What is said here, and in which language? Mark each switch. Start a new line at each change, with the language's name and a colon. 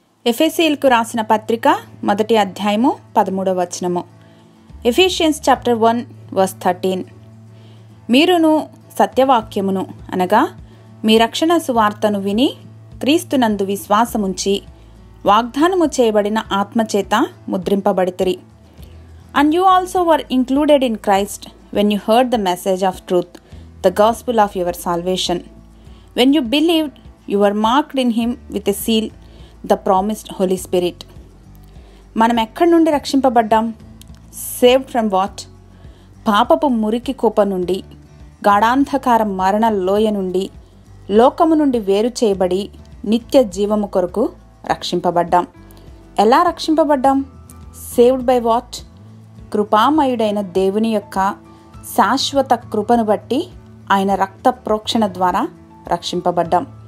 Telugu: ఎఫెసీయులకు రాసిన పత్రిక 1వ అధ్యాయము 13వ వచనము.
English: Ephesians chapter 1 verse 13.
Telugu: మీరును సత్యవాక్యమును అనగా మీ రక్షణ సువార్తను విని క్రీస్తునందు విశ్వాసముంచి వాగ్దానము చేయబడిన ఆత్మచేత ముద్రింపబడితిరి.
English: And you also were included in Christ when you heard the message of truth, the gospel of your salvation. When you believed, you were marked in him with a seal, the promised Holy Spirit.
Telugu: మనం ఎక్కడి నుండి రక్షింపబడ్డాం?
English: Saved from what?
Telugu: పాపపు మురికి కూప నుండి, గాఢాంధకార మరణ లోయ నుండి, లోకము నుండి వేరు చేయబడి నిత్య జీవము కొరకు రక్షింపబడ్డాం. ఎలా రక్షింపబడ్డాం?
English: Saved by what?
Telugu: కృపామయుడైన దేవుని యొక్క శాశ్వత కృపను బట్టి ఆయన రక్త ప్రోక్షణ ద్వారా రక్షింపబడ్డాం.